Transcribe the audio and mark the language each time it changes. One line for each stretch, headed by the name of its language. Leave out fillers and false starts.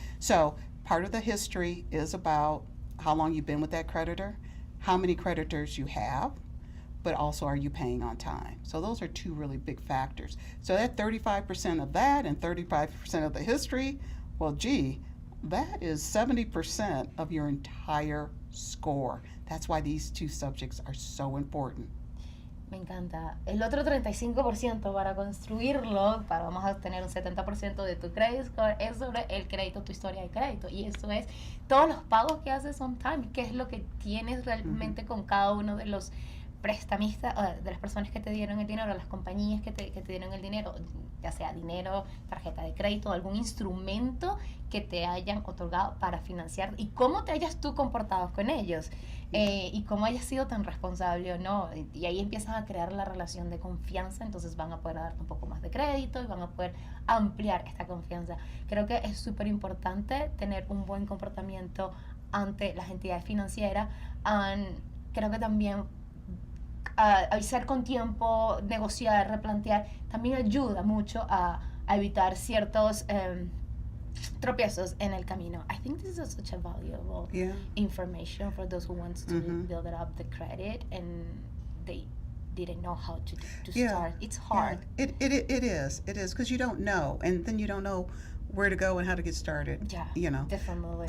English: So part of the history is about how long you've been with that creditor, how many creditors you have, but also are you paying on time? So those are 2 really big factors. So that 35% of that and 35% of the history, well, gee, that is 70% of your entire score. That's why these 2 subjects are so important.
Spanish: Me encanta. El otro 35% para construirlo, vamos a tener un 70% de tu credit score, es sobre el crédito, tu historia de crédito. Y eso es todos los pagos que haces
English: on time,
Spanish: qué es lo que tienes realmente con cada uno de los prestamistas, de las personas que te dieron el dinero, las compañías que te dieron el dinero, ya sea dinero, tarjeta de crédito, algún instrumento que te hayan otorgado para financiar y cómo te hayas tú comportado con ellos y cómo hayas sido tan responsable o no. Y ahí empiezas a crear la relación de confianza, entonces van a poder darte un poco más de crédito y van a poder ampliar esta confianza. Creo que es súper importante tener un buen comportamiento ante las entidades financieras. Creo que también avisar con tiempo, negociar, replantear, también ayuda mucho a evitar ciertos tropiezos en el camino.
English: I think this is such a valuable information for those who want to build up the credit and they didn't know how to start. It's hard. Yeah. It is because you don't know, and then you don't know where to go and how to get started. Yeah, definitely.